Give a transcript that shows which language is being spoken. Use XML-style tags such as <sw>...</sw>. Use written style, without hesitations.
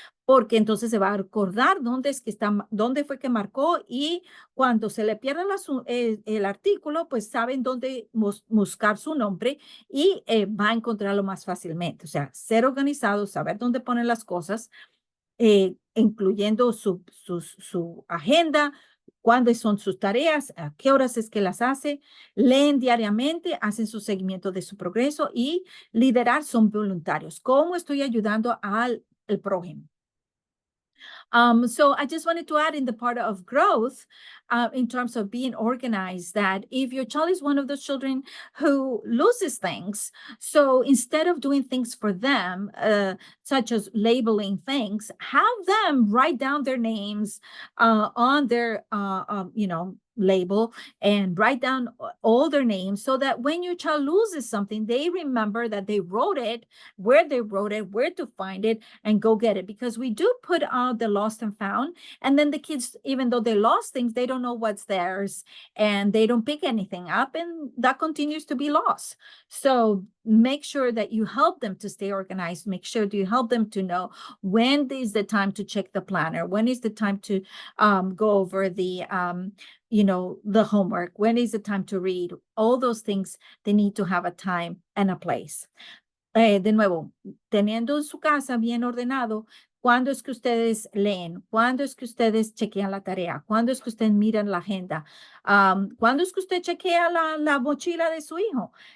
<es>Porque entonces se va a recordar dónde es que está, dónde fue que marcó y cuando se le pierda el artículo, pues saben dónde buscar su nombre y va a encontrarlo más fácilmente. O sea, ser organizado, saber dónde ponen las cosas incluyendo su agenda, cuáles son sus tareas, a qué horas es que las hace, leen diariamente, hacen su seguimiento de su progreso y liderar son voluntarios. ¿Cómo estoy ayudando al prójimo?</es> <en>So I just wanted to add in the part of growth, in terms of being organized, that if your child is one of those children who loses things, so instead of doing things for them, such as labeling things, have them write down their names on their, label and write down all their names so that when your child loses something, they remember that they wrote it, where they wrote it, where to find it, and go get it. Because we do put out the lost and found, and then the kids, even though they lost things, they don't know what's theirs, and they don't pick anything up, and that continues to be lost. So make sure that you help them to stay organized. Make sure that you help them to know when is the time to check the planner, when is the time to go over the the homework, when is the time to read. All those things, they need to have a time and a place.</en> <es>De nuevo, teniendo en su casa bien ordenado, ¿cuándo es que ustedes leen? ¿Cuándo es que ustedes chequean la tarea? ¿Cuándo es que ustedes miran la agenda? ¿Cuándo es que usted chequea la mochila de su hijo?</es>